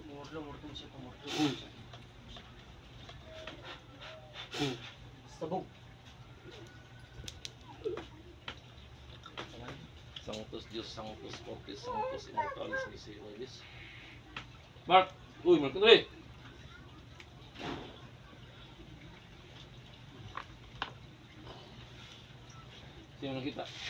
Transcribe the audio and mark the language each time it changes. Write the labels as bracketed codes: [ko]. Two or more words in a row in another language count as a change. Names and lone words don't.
[tl] Lumurtong siya, tumurtong Hmm. siya. Sabog. [la] Sanctus Dios Sanctus Fortis Sanctus Immortalis Misericordis. [tl] Mark! Uy, Mark Andre! Sino nakita?